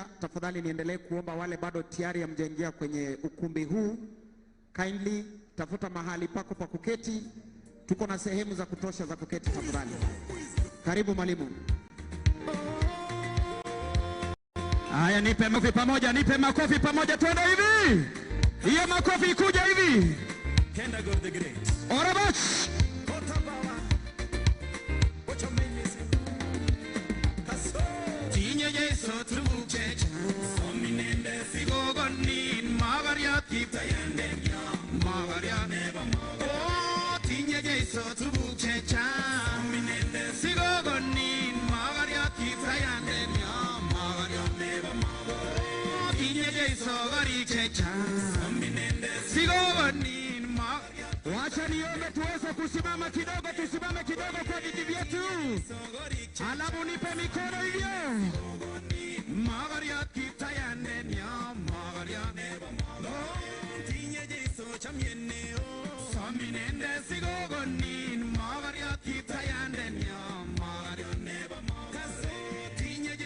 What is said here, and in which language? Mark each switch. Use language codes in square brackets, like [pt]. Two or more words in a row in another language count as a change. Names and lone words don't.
[sw] Tafadhali niendelee kuomba wale bado tayari hamjaingia kwenye ukumbi huu, kindly tafuta mahali pako pa kuketi. Tuko na sehemu za kutosha za kuketi tafadhali. Karibu mwalimu. Haya, nipe makofi pamoja, twende hivi. Hiyo makofi kuja hivi. Kendagor the Great. [kln] Orabach. Tinye Yesu tumuchecha. Ominende sigogonin magaria kitayende magaria neba oh tinye Yesu tumuchecha. Ominende sigogonin magaria kitayende magaria neba oh tinye Yesu garichecha. Ominende sigogonin magaria. [sw] Wacha niombe tuweze kusimama kidogo, tusimame kidogo kwa viti vyetu. Alafu nipe mikono hivyo. [kln] Magaria kitayande nya magaria neba no tinye Yesu chamyene o saminende sigogonin magaria kitayande nya magaria neba kaso tinye